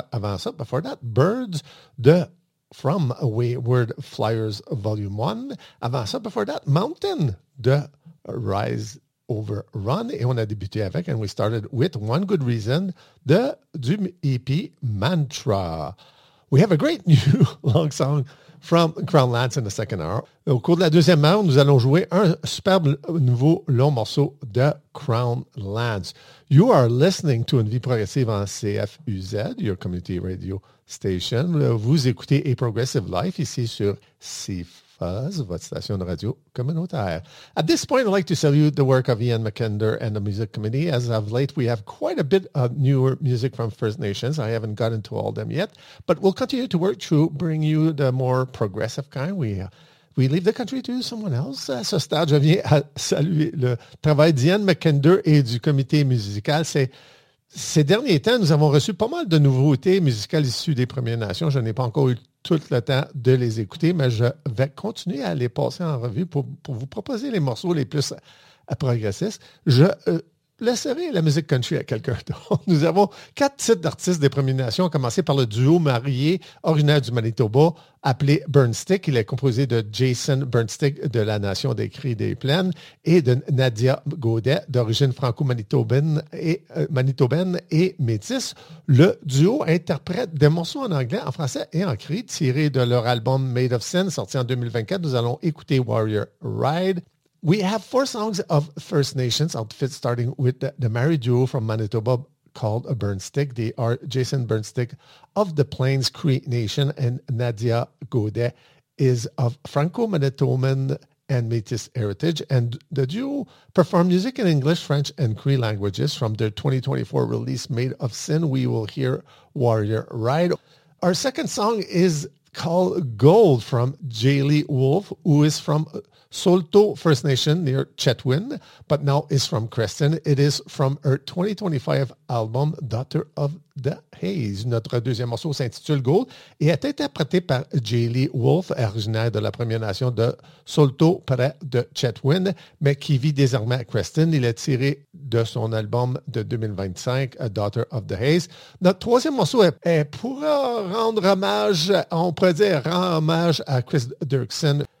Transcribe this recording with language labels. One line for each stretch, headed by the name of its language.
French: Avant ça,
English: before that, Birds de From Wayward Flyers Volume 1.
French: Avant ça,
English: before that, Mountain de Rise Over Run.
French: Et on a débuté avec,
English: and we started with One Good Reason de du EP Mantra. We have a great new long song from Crown Lands in the second hour.
French: Au cours de la deuxième heure, nous allons jouer un superbe nouveau long morceau de Crown Lands.
English: You are listening to Une Vie Progressive en CFUZ, your community radio station.
French: Vous écoutez A Progressive Life ici sur CFUZ, votre station de radio communautaire.
English: At this point, I'd like to salute the work of Ian McKender and the music committee. As of late, we have quite a bit of newer music from First Nations. I haven't gotten to all of them yet, but we'll continue to work to bring you the more progressive kind. We leave the country to someone else.
French: À ce stade, je viens à saluer le travail d'Ian McKender et du comité musical. Ces derniers temps, nous avons reçu pas mal de nouveautés musicales issues des Premières Nations. Je n'ai pas encore eu tout le temps de les écouter, mais je vais continuer à les passer en revue pour vous proposer les morceaux les plus progressistes. Je laisserai la musique country à quelqu'un d'autre. Nous avons quatre titres d'artistes des Premières Nations, à commencer par le duo marié originaire du Manitoba, appelé Burnstick. Il est composé de Jason Burnstick de la Nation des Cris des Plaines et de Nadia Gaudet, d'origine franco-manitobaine et métisse. Le duo interprète des morceaux en anglais, en français et en cri, tirés de leur album Made of Sin, sorti en 2024. Nous allons écouter Warrior Ride.
English: We have four songs of First Nations outfits, starting with the married duo from Manitoba called Burnstick. They are Jason Burnstick of the Plains Cree Nation, and Nadia Gaudet is of Franco-Manitoban and Métis heritage. And the duo perform music in English, French, and Cree languages. From their 2024 release, Made of Sin, we will hear Warrior Ride. Our second song is called Gold from Jaylee Wolf, who is from Solto First Nation near Chetwynd, but now is from Creston. It is from her 2025 album, Daughter of the Haze.
French: Notre deuxième morceau s'intitule Gold et est interprété par Jaylee Wolf, originaire de la Première Nation de Solto, près de Chetwynd, mais qui vit désormais à Creston. Il est tiré de son album de 2025, Daughter of the Haze. Notre troisième morceau est pour rendre hommage, on pourrait dire rendre hommage à Chris Dirksen.